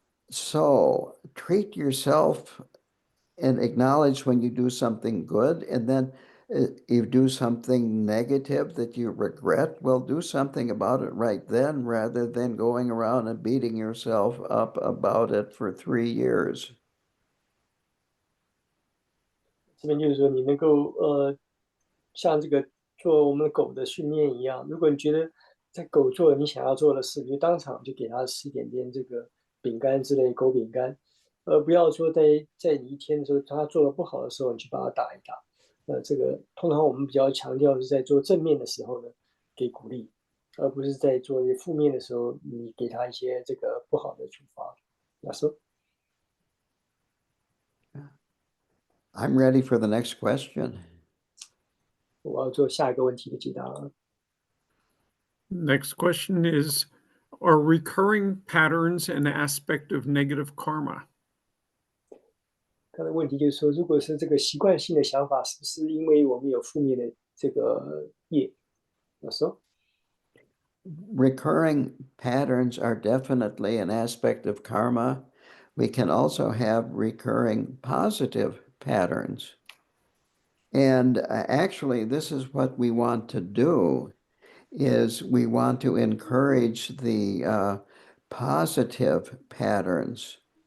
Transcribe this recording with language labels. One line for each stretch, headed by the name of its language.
English: So treat yourself and acknowledge when you do something good, and then you do something negative that you regret, well, do something about it right then rather than going around and beating yourself up about it for 3 years.
Chinese: 这边就是说，你能够像这个做我们狗的训练一样，如果你觉得在狗做你想要做的事，你就当场就给它吃点这个饼干之类狗饼干，不要说在你一天的时候，它做的不好的时候，你去把它打一打。这个通常我们比较强调是在做正面的时候呢，给鼓励。而不是在做一些负面的时候，你给他一些这个不好的处罚。
English: That's all. I'm ready for the next question.
Chinese: 我要做下一个问题的解答了。
English: Next question is, are recurring patterns an aspect of negative karma?
Chinese: 他的问题就是说，如果是这个习惯性的想法，是不是因为我们有负面的这个业？我说，
English: Recurring patterns are definitely an aspect of karma. We can also have recurring positive patterns. And actually, this is what we want to do, is we want to encourage the positive patterns.